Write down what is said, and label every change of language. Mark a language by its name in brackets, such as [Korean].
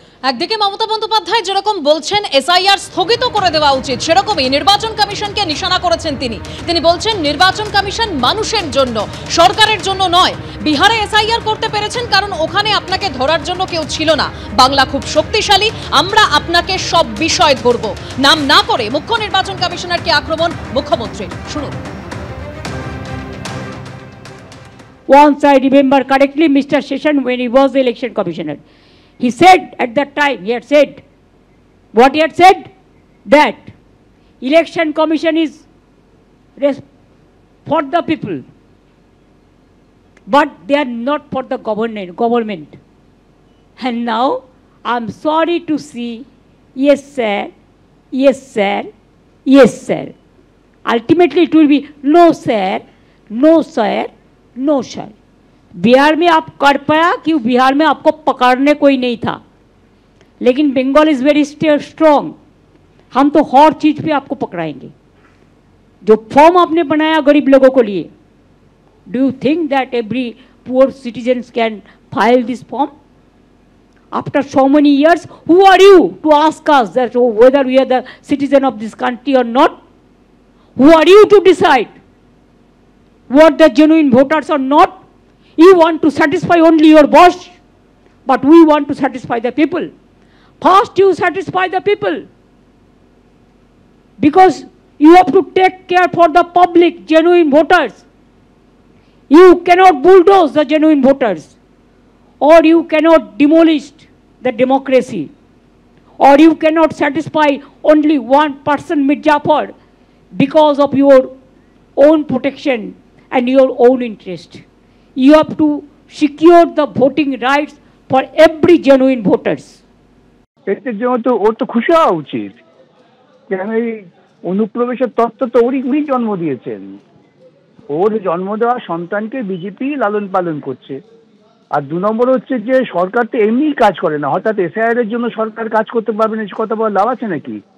[Bangla] একদিকে মমতা বন্দ্যোপাধ্যায় যেরকম বলছেন এসআইআর স্থগিত করে দেওয়া উচিত, সেরকমই নির্বাচন কমিশনকে নিশানা করেছেন তিনি বলছেন নির্বাচন কমিশন মানুষের জন্য, সরকারের জন্য নয়। বিহারে এসআইআর করতে পেরেছেন কারণ ওখানে আপনাকে ধরার জন্য কেউ ছিল না। বাংলা খুব শক্তিশালী, আমরা আপনাকে সব বিষয় ধরব। নাম না করে মুখ্য নির্বাচন কমিশনারকে আক্রমণ মুখ্যমন্ত্রী, শুনুন। [English] Once I remember correctly, Mr. Session, when he was the election commissioner, he said at that time, he had said, what he had said, that election commission is for the people, but they are not for the government. And now I'm sorry to see, yes sir, yes sir, yes sir. Ultimately it will be no sir, no sir, no sir. [Hindi] Bihar में आप कर पाया कि बिहार में आपको पकड़ने कोई नहीं था, लेकिन बंगाल [English] Is very strong. [Hindi] हम तो हर चीज पे आपको पकड़ाएंगे। जो फॉर्म आपने बनाया गरीब लोगों को लिए, [English] Do you think that every poor citizens can file this form? After so many years, who are you to ask us that whether we are the citizen of this country or not? Who are you to decide what the genuine voters or not? You want to satisfy only your boss, but we want to satisfy the people. First you satisfy the people, because you have to take care for the public, genuine voters. You cannot bulldoze the genuine voters, or you cannot demolish the democracy, or you cannot satisfy only one person, Mirzapur, because of your own protection and your own interest. You have to secure the voting rights for every genuine voters. [Bangla] এর জন্য তো ওর তো খুশি হওয়া উচিত, কেন এই অনুপ্রবেশের তত্ত্ব তো উনি জন্ম দিয়েছেন। ওর জন্ম দেওয়া সন্তানকে বিজেপি লালন পালন করছে। আর 2 নম্বর হচ্ছে যে সরকার তো এমনিই কাজ করে না, হঠাৎ এসআইআর এর জন্য সরকার কাজ করতে পারবে না, কথা বলার লাভ আছে নাকি?